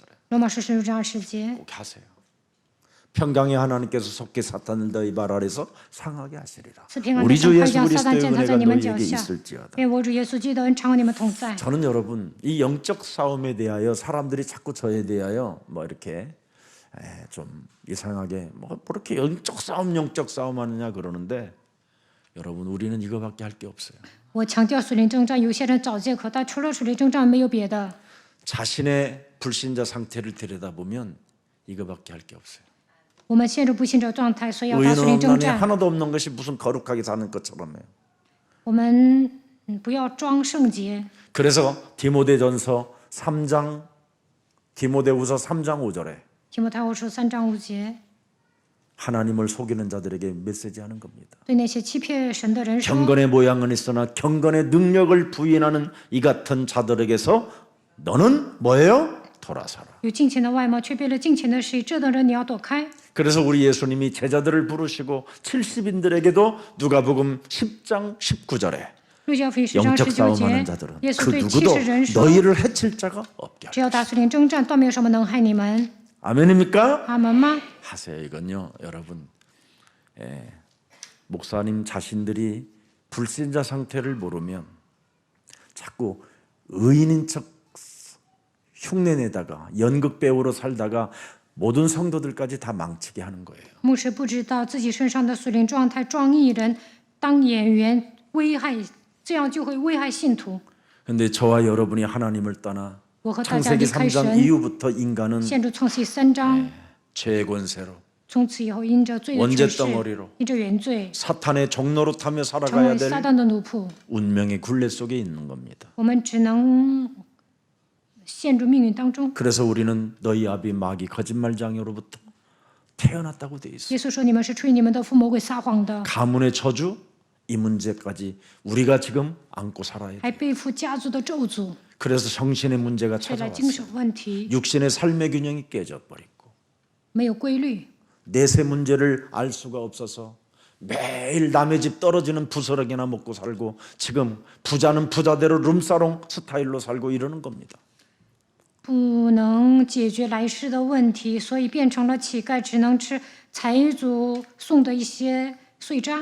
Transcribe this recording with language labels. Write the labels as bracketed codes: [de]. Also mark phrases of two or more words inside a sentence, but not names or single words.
[zh] 罗马书16章20节， [ko] 꼭 하세요. 평강의 하나님께서 속히 사탄을 너희 발 아래서 상하게 하시리라. [zh] 赐平安的 [ko] 우리 [zh] 神 [ko] 주 [zh] 快 [ko] 예수 [zh] 将撒旦 [ko] 그리스도의 [zh] 践踏在 [ko] 은혜가 [zh] 你们脚 [ko] 너희에게 [zh] 下。 [ko] 있을지어다. [zh] 愿我主耶稣基督恩常和你们同在。 [ko] 저는 여러분 이 영적 싸움에 대하여 사람들이 자꾸 저에 대하여 뭐 이렇게 좀 이상하게 뭐 그렇게 영적 싸움 하느냐 그러는데 여러분 우리는 이거밖에 할 게 없어요. [zh] 我强调属灵征战，有些人找借口，但除了属灵征战没有别的。 [ko] 자신의 불신자 상태를 들여다보면 이거밖에 할 게 없어요. [zh] 我们陷入不信者状态，所以要打属 [ko] 의인은 [zh] 灵征 [ko] 없나니 [zh] 战。 [ko] 하나도 없는 것이 무슨 거룩하게 사는 것처럼요. [zh] 我们不要装圣洁。 [ko] 그래서 디모데전서 3장 디모데후서 3장 5절에 [zh] 提摩太后书3章5节， [ko] 하나님을 속이는 자들에게 메시지하는 겁니다. [zh] 对那些欺骗神的人说， [ko] 경건의 모양은 있으나 경건의 능력을 부인하는 이 같은 자들에게서 너는 뭐예요? 돌아서라. [zh] 有敬虔的外貌却背了敬虔的事，这等人你要躲开。 [ko] 그래서 우리 예수님이 제자들을 부르시고 70인들에게도 누가복음 10장 19절에 [zh] 路加福音10章 [ko] 영적 [zh] 19 [ko] 싸움하는 [zh] 节， [ko] 자들은 [zh] 耶稣 [ko] 그 [zh] 对 [ko] 누구도 [zh] 70人说： [ko] 너희를 해칠 자가 없게 [zh] 只 [ko] 하라. [zh] 要打属灵征战，断没有什么能害你们。 [ko] 아멘입니까? [zh] 阿门吗？ [ko] 하세요. 이건요, 여러분. 목사님 자신들이 불신자 상태를 모르면 자꾸 의인인 척 흉내내다가 연극 배우로 살다가 모든 성도들까지 다 망치게 하는 거예요. [zh] 牧师不知道自己身上的属灵状态，装艺人当演员，危害，这样就会危害信徒。 [ko] 그런데 저와 여러분이 하나님을 떠나 [zh] 我和大家 [ko] 창세기 [zh] 离开 [ko] 3장 [zh] 神， [ko] 이후부터 인간은 [zh] 陷入创世3章， [ko] 죄의 권세로 [zh] 从此以后因着罪的 [ko] 원죄 [zh] 权势 [ko] 덩어리로 ， [zh] 因着原罪， [ko] 사탄의 종로로 타며 [zh] 成 [ko] 살아가야 [zh] 为 [ko] 될 [zh] 撒旦的奴仆。 [ko] 운명의 굴레 속에 있는 겁니다. [zh] 我们只能陷入命运当中。 [ko] 그래서 우리는 너희 아비 마귀 거짓말장애로부터 태어났다고 돼 있어. [zh] 耶稣说：“你们是吹你们的父魔鬼撒谎的， [ko] 가문의 저주 이 문제까지 우리가 지금 안고 살아야 돼. [zh] 还背负家族的咒诅， [ko] 그래서 정신의 문제가 [zh] 带来精 [ko] 찾아왔어. [zh] 神问题， [ko] 육신의 삶의 균형이 깨져버리고 [zh] 没有规律。 [ko] 내세 문제를 알 수가 없어서 매일 남의 집 떨어지는 부스러기나 먹고 살고 지금 부자는 부자대로 룸사롱 스타일로 살고 이러는 겁니다. [zh] 不能解决来世的问题，所以变成了乞丐，只能吃财主送的一些碎渣。